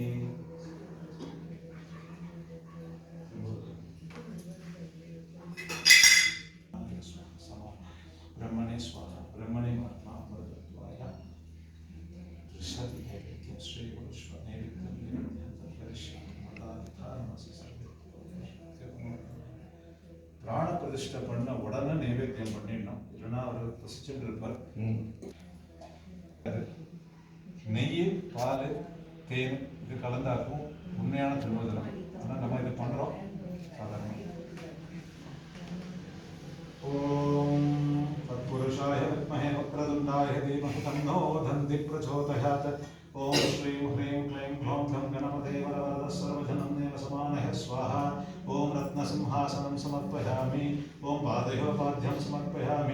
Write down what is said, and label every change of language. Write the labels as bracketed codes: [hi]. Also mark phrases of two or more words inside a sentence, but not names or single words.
[sa] ब्रह्मणे स्वाहा ब्रह्मणे महात्मा अमृतत्वाय नैवेद्यं श्री गुरुष्व नैवेद्यं प्राण प्रतिष्ठा [ta] பண்ண உடனே நைவேத்தியம் பண்ணிடணும். இல்லைன்னா அவர் பசிச்சுட்டு இருப்பார். நெய் பால் தேன் இது கலந்தாக்கும் உண்மையான திருமணம். ஆனால் நம்ம இது பண்ணுறோம் சாதாரண. [sa] ओम तत्पुरुषाय विद्महे वक्रतुण्डाय धीमहि तन्नो दन्ति प्रचोदयात्। ओम श्रीं ह्रीं क्लीं ग्लौं गं गणपते वरवरदः सर्वजनं देव समानः स्वाहा। ओम रत्नसिंहासनं समर्पयामि। ओम पादयोपाद्यं समर्पयामि।